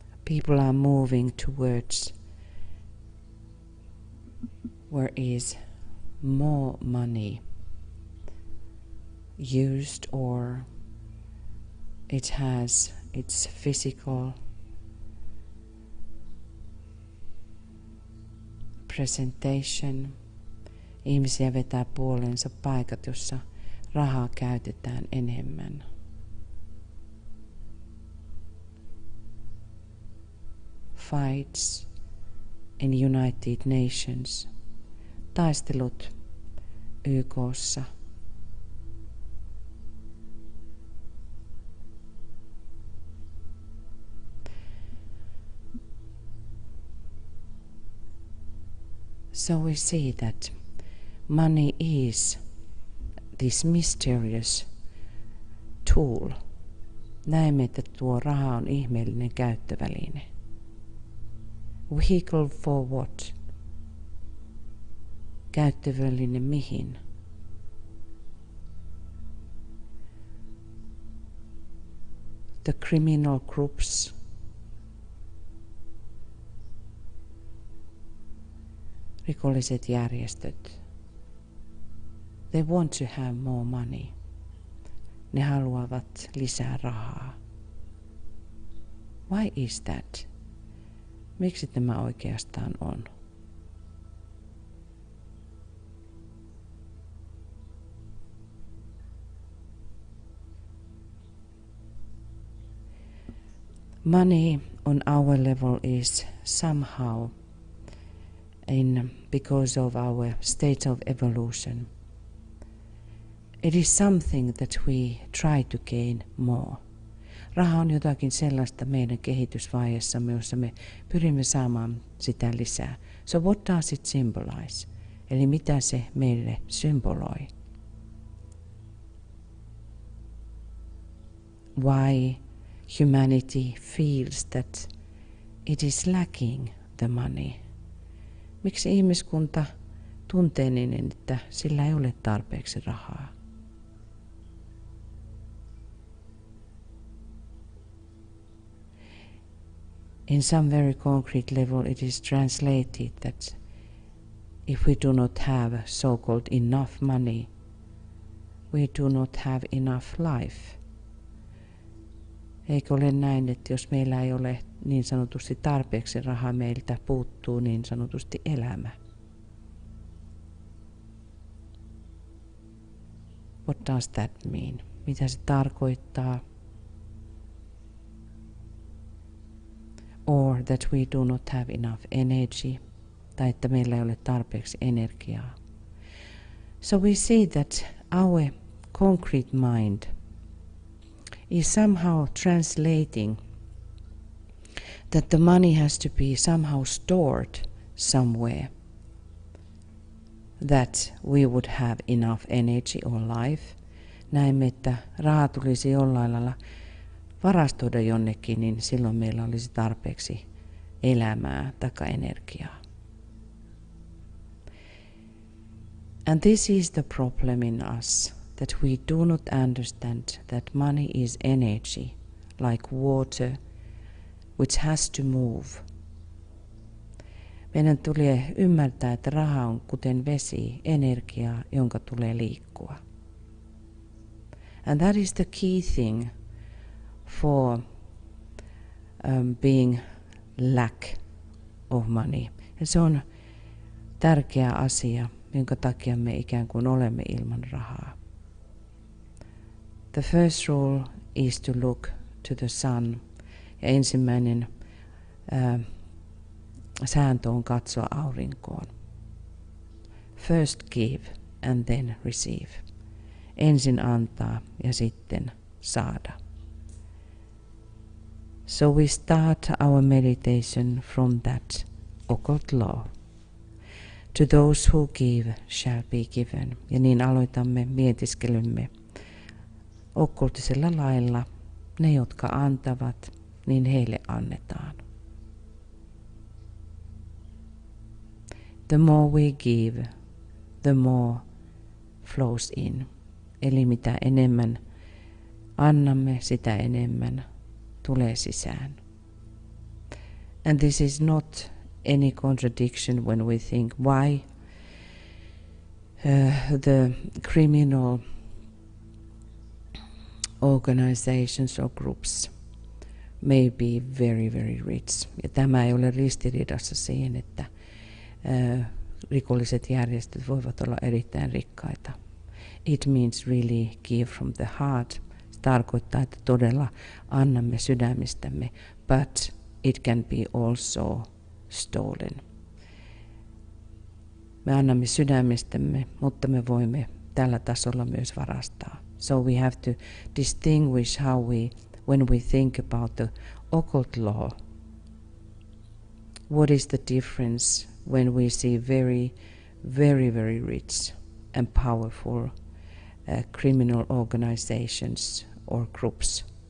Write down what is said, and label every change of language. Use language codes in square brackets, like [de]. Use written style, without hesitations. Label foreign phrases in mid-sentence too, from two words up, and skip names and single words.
[en] people are moving towards where is more money used, or it has its physical presentation. [fi] Ihmisiä vetää puoleensa paikat, jossa rahaa käytetään enemmän. [en] Fights in United Nations. [fi] Taistelut YK:ssa. [en] So we see that money is this mysterious tool. [fi] Näemme, että tuo raha on ihmeellinen käyttöväline. [en] Vehicle for what? [fi] Käyttöväline mihin? [en] The criminal groups. [fi] Rikolliset järjestöt. [en] They want to have more money. [fi] Ne haluavat lisää rahaa. [en] Why is that? [fi] Miksi tämä oikeastaan on? [en] Money on our level is somehow because of our state of evolution. It is something that we try to gain more. [fi] Raha on jotakin sellaista meidän kehitysvaiheessamme, jossa me pyrimme saamaan sitä lisää. [en] So what does it symbolize? [fi] Eli mitä se meille symboloi? [en] Why humanity feels that it is lacking the money? [fi] Miksi ihmiskunta tuntee niin, että sillä ei ole tarpeeksi rahaa? [en] In some very concrete level it is translated that if we do not have so-called enough money, we do not have enough life. [fi] Eikö ole näin, että jos meillä ei ole niin sanotusti tarpeeksi rahaa, meiltä puuttuu niin sanotusti elämä? [en] What does that mean? [fi] Mitä se tarkoittaa? [en] Or that we do not have enough energy, [fi] tai että meillä ei ole tarpeeksi energiaa. [en] So we see that our concrete mind is somehow translating that the money has to be somehow stored somewhere, that we would have enough energy or life. [fi] Näemme, että raha tulisi jollain lailla varastoida jonnekin, niin silloin meillä olisi tarpeeksi elämää tai energiaa. [en] And this is the problem in us, that we do not understand that money is energy, like water, which has to move. [fi] Meidän tulee ymmärtää, että raha on kuten vesi, energiaa, jonka tulee liikkua. [en] And that is the key thing for being lack of money. [fi] Ja se on tärkeä asia, jonka takia me ikään kuin olemme ilman rahaa. [en] The first rule is to look to the sun. [fi] Ja ensimmäinen sääntö on katsoa aurinkoon. [en] First give and then receive. [fi] Ensin antaa ja sitten saada. [en] So we start our meditation from that occult law. To those who give shall be given. [fi] Ja niin aloitamme mietiskelymme okkultisella lailla. Ne, jotka antavat, niin heille annetaan. [en] The more we give, the more flows in. [fi] Eli mitä enemmän annamme, sitä enemmän tulee sisään. [en] And this is not any contradiction when we think why the criminal organizations or groups may be very, very rich. [fi] Ja tämä ei ole ristiriidassa siihen, että rikolliset järjestöt voivat olla erittäin rikkaita. [en] It means really give from the heart. [fi] Se tarkoittaa, että todella annamme sydämistämme, [en] but it can be also stolen. [fi] Me annamme sydämistämme, mutta me voimme tällä tasolla myös varastaa. [en] So we have to distinguish how when we think about the occult law, what is the difference when we see very, very, very rich and powerful criminal organizations or groups.